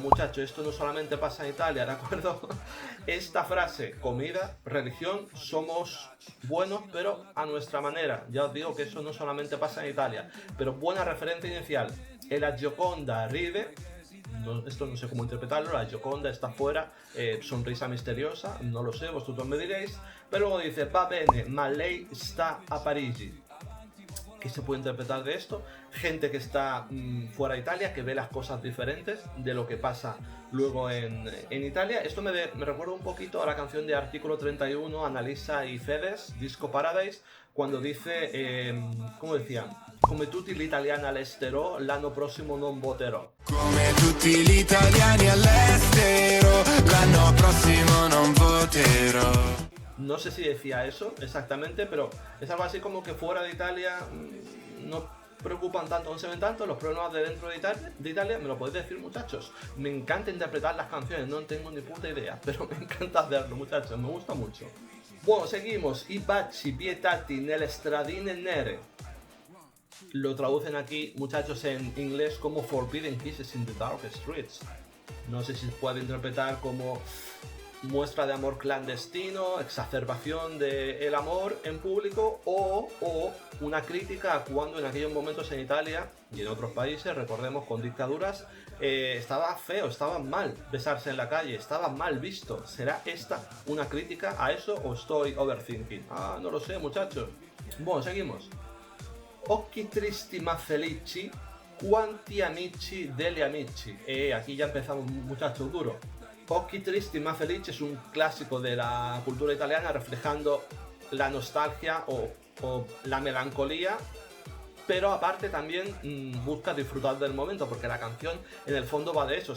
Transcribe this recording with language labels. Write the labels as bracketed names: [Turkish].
[Spanish] Muchacho, esto no solamente pasa en Italia, ¿de acuerdo? Esta frase, comida, religión, somos buenos pero a nuestra manera. Ya os digo que eso no solamente pasa en Italia, pero buena referencia inicial. [Italian] E la Gioconda ride. [Spanish] No, esto no sé cómo interpretarlo, la Gioconda está fuera, sonrisa misteriosa, no lo sé, vosotros me diréis. Pero luego dice: [Italian] va bene, ma lei sta a Parigi. [Spanish] ¿Qué se puede interpretar de esto? Gente que está fuera de Italia, que ve las cosas diferentes de lo que pasa luego en Italia. Esto me recuerda un poquito a la canción de Artículo 31, Annalisa y Fedez, Disco Paradise, cuando dice, ¿cómo decían? [Italian] Come tutti gli italiani all'estero, l'anno prossimo non voterò. Come tutti gli italiani all'estero, l'anno prossimo non voterò. [Spanish] No sé si decía eso exactamente, pero es algo así como que fuera de Italia no preocupan tanto, no se ven tanto los problemas de dentro de Italia. Me lo podéis decir, muchachos. Me encanta interpretar las canciones, no tengo ni puta idea, pero me encanta hacerlo, muchachos, me gusta mucho. Bueno, seguimos. [Italian] I baci vietati nelle stradine nere. [Spanish] Lo traducen aquí, muchachos, en inglés como [English] Forbidden Kisses in the Dark Streets. [Spanish] No sé si se puede interpretar como muestra de amor clandestino, exacerbación del amor en público, o una crítica a cuando en aquellos momentos en Italia y en otros países, recordemos, con dictaduras, estaba feo, estaba mal besarse en la calle, estaba mal visto. ¿Será esta una crítica a eso o estoy overthinking? Ah, no lo sé, muchachos. Bueno, seguimos. [Italian] Occhi tristi ma felici, quanti amici degli amici. [Spanish] Aquí ya empezamos, muchachos, duro. [Italian] Occhi tristi ma felici [Spanish] es un clásico de la cultura italiana, reflejando la nostalgia o la melancolía, pero aparte también busca disfrutar del momento, porque la canción en el fondo va de eso.